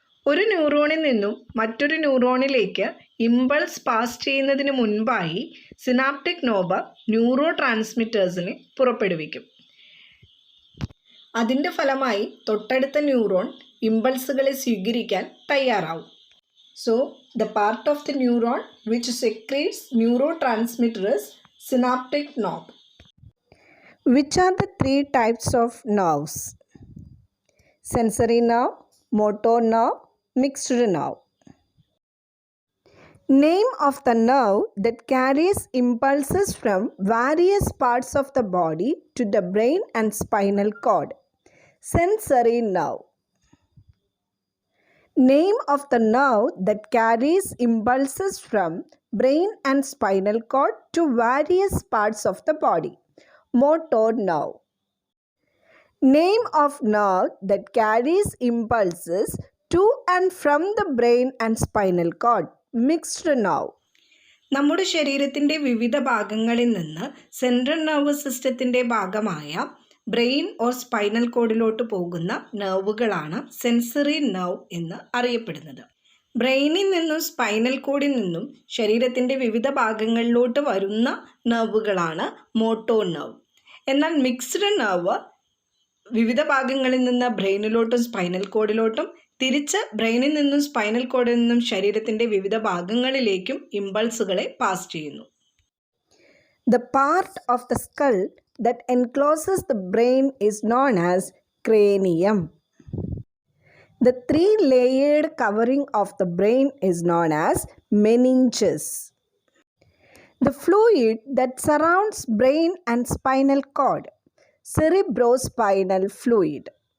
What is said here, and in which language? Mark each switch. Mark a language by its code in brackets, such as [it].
[ml] ഒരു ന്യൂറോണിൽ നിന്നും മറ്റൊരു ന്യൂറോണിലേക്ക് ഇമ്പൾസ് പാസ് ചെയ്യുന്നതിന് മുൻപായി സിനാപ്റ്റിക് നോബ് ന്യൂറോ ട്രാൻസ്മിറ്റേഴ്സിനെ പുറപ്പെടുവിക്കും. അതിൻ്റെ ഫലമായി തൊട്ടടുത്ത ന്യൂറോൺ ഇമ്പൾസുകളെ സ്വീകരിക്കാൻ തയ്യാറാവും. [en] So the part of the neuron which secretes neurotransmitter is synaptic knob. Which are the three types of nerves? Sensory nerve, motor nerve, mixed nerve. Name of the nerve that carries impulses from various parts of the body to the brain and spinal cord. Sensory nerve. Name of the nerve that carries impulses from brain and spinal cord to various parts of the body. Motor nerve. Name of nerve that carries impulses to and from the brain and spinal cord. Mixed nerve. [ml] നമ്മുടെ ശരീരത്തിൻ്റെ വിവിധ ഭാഗങ്ങളിൽ നിന്ന് central nervous സിസ്റ്റത്തിൻ്റെ ഭാഗമായ brain or spinal കോഡിലോട്ട് പോകുന്ന നെർവുകളാണ് sensory nerve എന്ന് അറിയപ്പെടുന്നത്. ബ്രെയിനിൽ നിന്നും സ്പൈനൽ കോഡിൽ നിന്നും ശരീരത്തിൻ്റെ വിവിധ ഭാഗങ്ങളിലോട്ട് വരുന്ന നെർവുകളാണ് മോട്ടോർ നെർവ്. എന്നാൽ മിക്സ്ഡ് നെർവ് വിവിധ ഭാഗങ്ങളിൽ നിന്ന് ബ്രെയിനിലോട്ടും സ്പൈനൽ കോഡിലോട്ടും തിരിച്ച് ബ്രെയിനിൽ നിന്നും സ്പൈനൽ കോഡിൽ നിന്നും ശരീരത്തിൻ്റെ വിവിധ ഭാഗങ്ങളിലേക്കും ഇമ്പൾസുകളെ പാസ് ചെയ്യുന്നു. [en] The part of the skull that encloses the brain is known as cranium. The three-layered covering of the brain is known as meninges. The fluid that surrounds brain and spinal cord, cerebrospinal fluid.